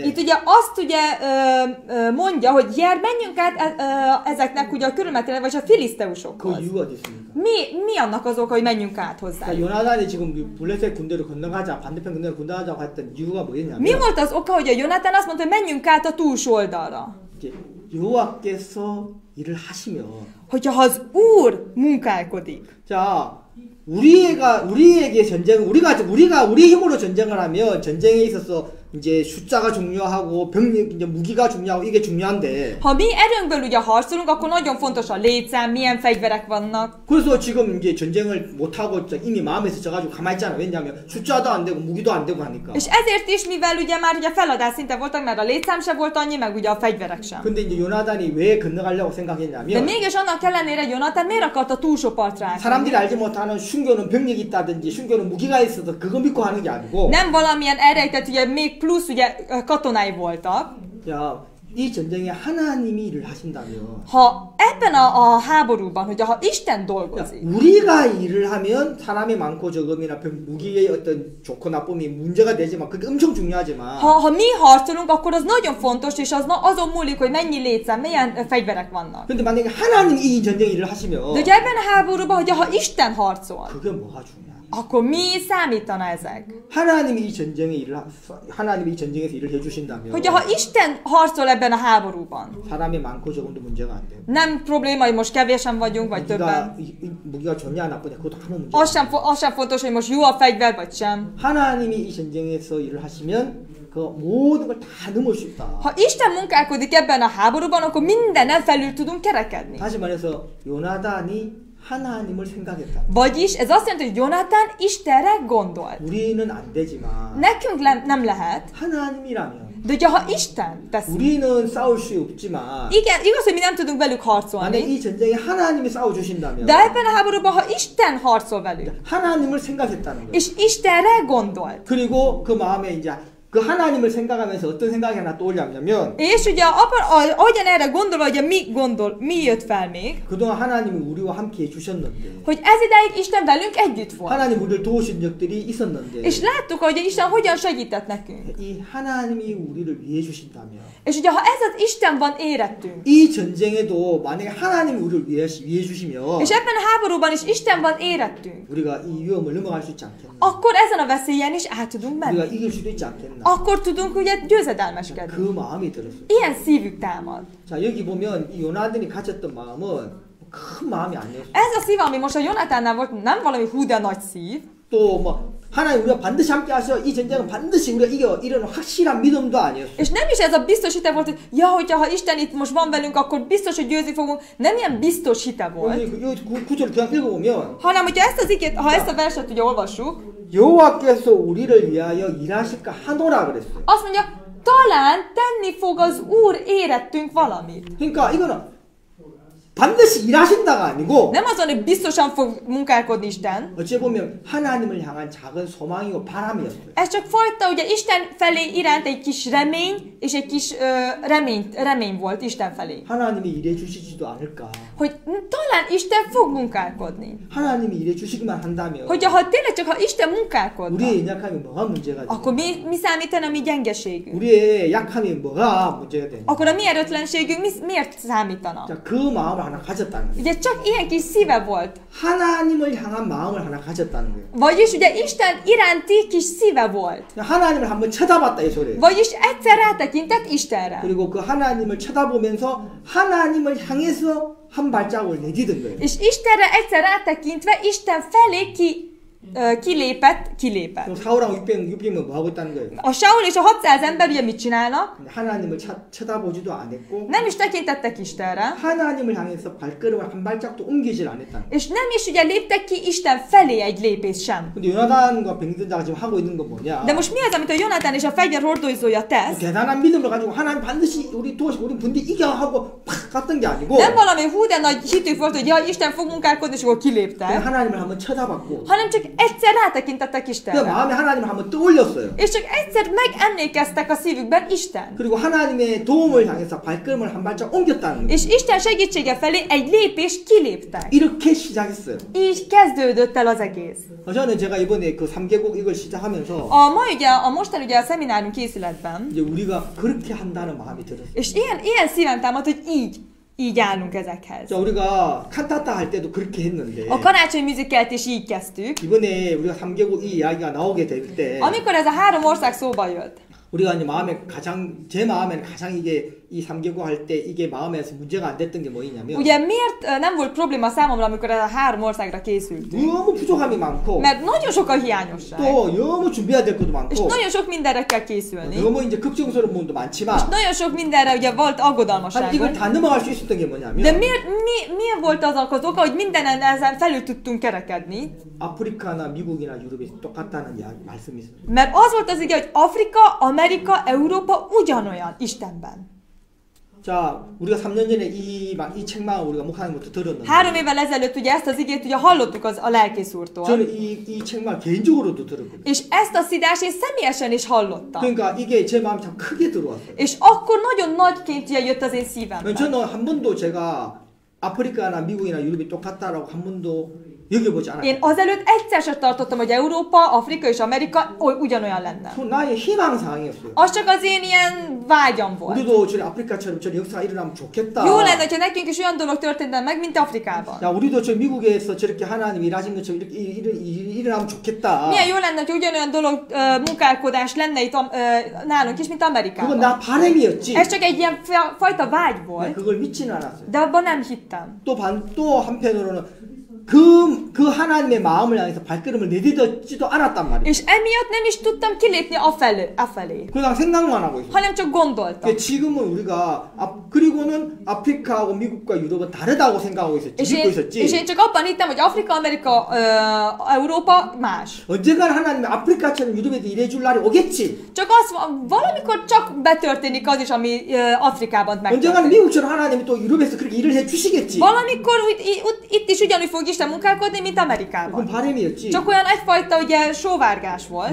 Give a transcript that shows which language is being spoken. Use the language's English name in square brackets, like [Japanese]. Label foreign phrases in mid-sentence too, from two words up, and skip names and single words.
[Hungarian] Itt ugye azt ugye mondja, hogy jár, menjünk át ezeknek ugye a körülmetélek, vagy a filiszteusokhoz. [Korean] 그 이유가 어디 있습니까? [Hungarian] Mi annak az oka, hogy menjünk át hozzá? [Korean] 자 요나단이 지금 블레셋 군대로 건너가자 반대편 군대로 건너가자고 했던 이유가 뭐였냐면. [Hungarian] Mi volt az oka, hogy a Jonatán azt mondta, hogy menjünk át a túlsó oldalra? [Korean] 이제 여호와께서 일을 하시면. [Hungarian] Hogyha az Úr munkálkodik. [Korean] 자 우리에게 전쟁 우리가 우리 힘으로 전쟁을 하면 전쟁에 있어서 이제 숫자가 중요하고 병력 이제 무기가 중요하고 이게 중요한데. [Hungarian] Ha mi erőnkből ugye harcolunk, akkor nagyon fontos a létszám, milyen fegyverek vannak. [Korean] 그래서 지금 이제 전쟁을 못 하고 이미 마음에서 져가지고 가만히 있잖아. 왜냐하면 숫자도 안 되고 무기도 안 되고 하니까. [Hungarian] És ezért is, mivel ugye már ugye feladás szinte voltak, mert a létszám se volt annyi, meg ugye a fegyverek sem. [Korean] 근데 이제 요나단이 왜 건너가려고 [Hungarian] De [Korean] 생각했냐면. [Hungarian] mégis annak ellenére Jonatán miért akart a túlsó partra átmenni? [Korean] 사람들이 알지 못하는 순교는 병력이 있다든지 순교는 무기가 있어서 그거 믿고 하는 게 아니고. [Hungarian] Nem valamilyen elrejtett, ugye még plusz ugye katonái voltak. [Korean] 자, 이 전쟁에 하나님이 일을 하신다면. [Hungarian] Ha ebben a háborúban, hogy ha Isten dolgozik. [Korean] 우리가 일을 하면 사람이 많고 적음이나 무기의 어떤 좋고 나쁨이 문제가 되지만 그게 엄청 중요하지만. [Hungarian] Ha mi harcolunk, akkor az nagyon fontos, és azon múlik, hogy mennyi létszám, milyen fegyverek vannak. [Korean] 근데 만약에 하나님이 이 전쟁 일을 하시면. [Hungarian] De ugye ebben a háborúban, hogyha ha Isten harcol. [Korean] 그게 뭐가 중요해? [Hungarian] Akkor mi számítana ezek? [Korean] 하나님이 이 전쟁에서 일을 해주신다면. [Hungarian] Hogyha ha Isten harcol ebben a háborúban. [Korean] 사람이 많고 적음도 문제가 안 돼요. [Hungarian] Nem probléma, hogy most kevésen vagyunk, vagy többen. [Korean] 무기가 좋냐 나쁘냐 그것도 아무 문제. [Hungarian] Az sem fontos, hogy most jó a fegyver, vagy sem. [Korean] 하나님이 이 전쟁에서 일을 하시면 그 모든 걸 다 넘을 수 있다. [Hungarian] Ha Isten munkálkodik ebben a háborúban, akkor mindenen felül tudunk kerekedni. [Korean] 다시 말해서 요나단이 하나님을 생각했다. [Hungarian] Vagyis ez azt jelenti, hogy Jonatán Istenre gondolt. [Korean] 우리는 안 되지만 [Hungarian] Nekünk nem lehet, [Korean] 하나님이라면 [Hungarian] de ugye ha Isten teszi. [Korean] 우리는 싸울 수 없지만 [Hungarian] Igen, igaz, hogy mi nem tudunk velük [Korean] 만약 [Hungarian] harcolni, [Korean] 이 전쟁에 하나님이 싸워 주신다면 [Hungarian] de ebben a háborúban, ha Isten harcol velük, [Korean] 하나님을 생각했다는 거예요. [Hungarian] és Istenre gondolt, [Korean] 그리고 그 마음에 이제 그 하나님을 생각하면서 어떤 생각이 하나 떠올렸냐면 [Hungarian] és ugye ahogyan erre gondolva, ugye mi jött fel még, [Korean] 그동안 하나님이 우리와 함께 해주셨는데 [Hungarian] hogy ez ideig Isten velünk együtt volt. [Korean] 하나님 우리를 도우신 적들이 있었는데 [Hungarian] És láttuk, hogy Isten hogyan segített nekünk. [Korean] 이 하나님이 우리를 위해 주신다면 [Hungarian] És ugye, ha ez az Isten van érettünk, [Korean] 이 전쟁에도 만약에 하나님이 우리를 위해 주시면 [Hungarian] és ebben a háborúban is Isten van érettünk, [Korean] 우리가 이 위험을 넘어갈 수 있지 않겠나? [Hungarian] akkor ezen a veszélyen is át tudunk [Korean] 우리가 [Hungarian] menni. [Korean] 이길 수도 있지 않겠나? [Hungarian] Akkor tudunk ugye győzedelmeskedni. [Korean] 그 마음이 들었어요. [Hungarian] Ilyen szívük támad. [Korean] 자 여기 보면 이 요나단이 가졌던 마음은 큰 마음이 아니었어요. [Hungarian] Ez a szív, ami most a Jonatánnál volt, nem valami hú de nagy szív, [Korean] 또 뭐 하나님 우리가 반드시 함께 하셔 이 전쟁은 반드시 우리가 이겨 이런 확실한 믿음도 아니었어요. [Hungarian] és nem is ez a biztos hite volt, hogy ja, hogyha ha Isten itt most van velünk, akkor biztos, hogy győzni fogunk. Nem ilyen biztos hite volt, [Korean] 여기 구절을 그냥 읽어보면 [Hungarian] hanem hogyha ezt az igét, ha ezt a verset ugye olvassuk, [Korean] 여호와께서 우리를 위하여 일하실까 하노라 그랬어요. [Hungarian] azt mondja, talán tenni fog az Úr érettünk valamit. [Korean] 그러니까 이거는 반드시 일하신다가 아니고 [Hungarian] Nem azon, hogy biztosan fog munkálkodni Isten. [Korean] 어찌 보면 하나님을 향한 작은 소망이고 바람이었어요. [Hungarian] Ez csak fajta, ugye Isten felé iránt egy kis remény, és egy kis remény volt Isten felé. [Korean] 하나님이 일해 주시지도 않을까. [Hungarian] Hogy talán Isten fog munkálkodni. [Korean] 하나님이 일해 주시기만 한다면 [Hungarian] Hogy ha tényleg csak ha Isten munkálkodna, [Korean] 우리의 연약함이 뭐가 문제가 되냐? [Hungarian] akkor mi számítana a mi gyengeségünk? [Korean] 우리의 약함이 뭐가 문제가 되냐? [Hungarian] Akkor a mi erőtlenségünk miért számítana? [Korean] 자, 그 마음을 하나 가졌다는 거예요. [Hungarian] Ugye csak ilyen kis szíve volt. [Korean] 하나님을 향한 마음을 하나 가졌다는 거예요. [Hungarian] Vagyis ugye Isten iránti kis szíve volt. [Korean] 하나님을 한번 쳐다봤다 이 소리예요. [Hungarian] Vagyis egyszer rátekintett Istenre. [Korean] 그리고 그 하나님을 쳐다보면서 하나님을 향해서 한 발자국을 내디딘 거예요. [Hungarian] És Istenre egyszer rátekintve Isten felé kilépett. [Korean] 그럼 사울하고 600명 뭐 하고 있다는 거예요? [Hungarian] A Saul és a 600 ember ugye mit csinálnak? [Korean] 하나님을 쳐다보지도 않았고 [Hungarian] Nem is tekintettek Istenre. [Korean] 하나님을 향해서 발걸음을 한 발짝도 옮기질 않았다는 거예요. [Hungarian] És nem is ugye léptek ki Isten felé egy lépés sem. [Korean] 근데 요나단과 병든자가 지금 하고 있는 건 뭐냐? [Hungarian] De most mi az, amit a Jonatán és a fegyver hordozója tesz? [Korean] 대단한 믿음을 가지고 하나님 반드시 우리 도와주고 우리 분대 이겨 하고 팍 갔던 게 아니고 [Hungarian] Nem valami hú de nagy hitük volt, hogy ja, Isten fog munkálkodni, és akkor [Korean] 그냥 [Hungarian] kiléptek. [Korean] 하나님을 한번 쳐다봤고 [Hungarian] Hanem csak egyszer rátekintettek [Korean] 그 [Hungarian] Istenre. [Korean] 마음에 하나님을 한번 떠올렸어요. [Hungarian] És csak egyszer megemlékeztek a szívükben Isten. [Korean] 그리고 하나님의 도움을 향해서 발걸음을 한 발짝 옮겼다는 거예요. [Hungarian] És Isten segítsége felé egy lépést kiléptek. [Korean] 이렇게 시작했어요. [Hungarian] Így kezdődött el az egész. [Korean] 저는 제가 이번에 그 3개국 이걸 시작하면서 [Hungarian] A mostan ugye a szeminárium készületben, [Korean] 이제 우리가 그렇게 한다는 마음이 들었어요. [Hungarian] és ilyen szívem támad, hogy így állunk ezekhez. [Korean] 자, 우리가 칸타타 할 때도 그렇게 했는데 [Hungarian] A karácsony musicalt is így kezdtük. [Korean] 이번에 우리가 3개국 이 이야기가 나오게 될 때 [Hungarian] Amikor ez a 3 ország szóba jött, [Korean] 우리가 이제 마음에 제 마음에는 가장 이게 이 3개국 할 때 이게 마음에서 문제가 안 됐던 게 뭐냐면 [Hungarian] ugye miért nem volt probléma számomra, amikor ez a 3 országra készültünk? [Korean] 너무 부족함이 많고 [Hungarian] Mert nagyon sok a hiányosság. [Korean] 또 너무 준비해야 될 것도 [Hungarian] És [Korean] 많고 [Hungarian] nagyon sok mindenre kell készülni. [Korean] 너무 이제 걱정스러운 부분도 많지만 [Hungarian] Nagyon sok mindenre ugye volt [Korean] 아니, 이걸 [Hungarian] aggodalmaságunk. [Korean] 다 넘어갈 수 있었던 게 뭐냐면 [Hungarian] De miért volt az az oka, hogy mindenen ezen felül tudtunk kerekedni? [Korean] 아프리카나 미국이나 유럽이 똑같다는 말씀이 있어요. [Hungarian] Mert az volt az ige, hogy Afrika, Amerika, Európa ugyanolyan Istenben. [Korean] 자, 우리가 3년 전에 이 책망을 우리가 목사님부터 들었는데 [Hungarian] 3 évvel ezelőtt ugye ezt az igét ugye hallottuk a lelkész úrtól. [Korean] 저는 이 책망 개인적으로도 들었거든요. [Hungarian] És ezt a szidást én személyesen is hallottam. [Korean] 그러니까 이게 제 마음에 참 크게 들어왔어요. [Hungarian] És akkor nagyon nagyként ugye jött az én szívembe. [Korean] 저는 한 번도 제가 아프리카나 미국이나 유럽이 똑같다라고 한 번도 여겨보지 않았어요. [Hungarian] Én azelőtt egyszer sem tartottam, hogy Európa, Afrika és Amerika ugyanolyan lenne. [Korean] 나의 희망사항이었어요. [Hungarian] Az csak az én ilyen vágyam volt. [Korean] 우리도 저리 아프리카처럼 저리 역사가 일어나면 좋겠다. [Hungarian] Jó lenne, ha nekünk is olyan dolog történne meg, mint Afrikában. [Korean] 야, 우리도 저 미국에서 저렇게 하나님 일하신 것처럼 이렇게 일어나면 좋겠다. [Hungarian] Milyen jó lenne, hogy ugyanolyan dolog, munkálkodás lenne itt nálunk is, mint [Korean] 그건 [Hungarian] Amerikában. [Korean] 나 바람이었지. [Hungarian] Ez csak egy ilyen fajta vágy [Korean] 나 [Hungarian] volt, [Korean] 그걸 믿지는 않았어요. [Hungarian] de abban nem hittem. [Korean] 또 한편으로는 그 하나님의 마음을 향해서 발걸음을 내딛지도 않았단 말이에요. [Hungarian] És emiatt nem is tudtam kilépni afelé. [Korean] 그냥 생각만 하고 있어요. [Hungarian] hanem csak gondoltam. [Korean] 지금은 우리가 그리고는 아프리카하고 미국과 유럽은 다르다고 생각하고 있었지. 믿고 있었지. [Hungarian] És én csak abban hittem, hogy Afrika, Amerika, Európa más. [Korean] 언젠가는 하나님이 아프리카처럼 유럽에도 일해줄 날이 오겠지. [Hungarian] Csak az, valamikor csak betörténik az is, ami Afrikában [Korean] 언젠가는 [Hungarian] megtörténik. [Korean] 미국처럼 하나님이 또 유럽에서 그렇게 일을 해주시겠지. [Hungarian] Valamikor itt is ugyanúgy fog Isten munkálkodni, mint [Korean] 그건 [Hungarian] Amerikában. [Korean] 바람이었지. [Hungarian] Csak olyan egyfajta ugye sóvárgás volt.